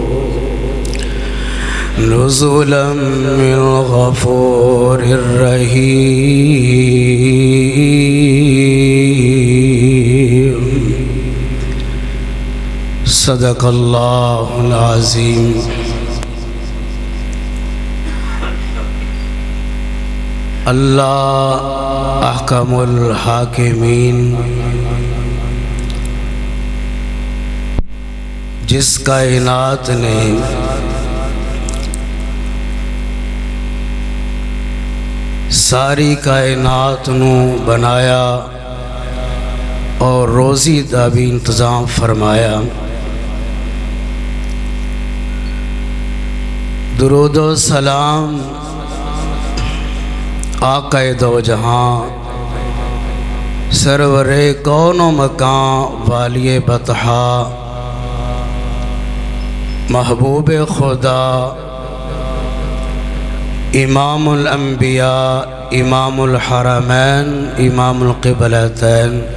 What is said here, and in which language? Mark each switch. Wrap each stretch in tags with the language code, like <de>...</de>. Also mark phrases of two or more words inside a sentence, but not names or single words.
<ar>نزلا من غفور رحيم. صدق الله العظيم. الله أحكم الحاكمين,</ar> <pa>جس کائنات نے ساری کائنات نوں بنایا اور روزی دا بھی انتظام فرمایا,</pa> <ur>درود و سلام آقا دو جہاں سرور کون و مکان والی بطحا محبوب خدا امام الانبیاء امام الحرمین امام القبلتین</ur>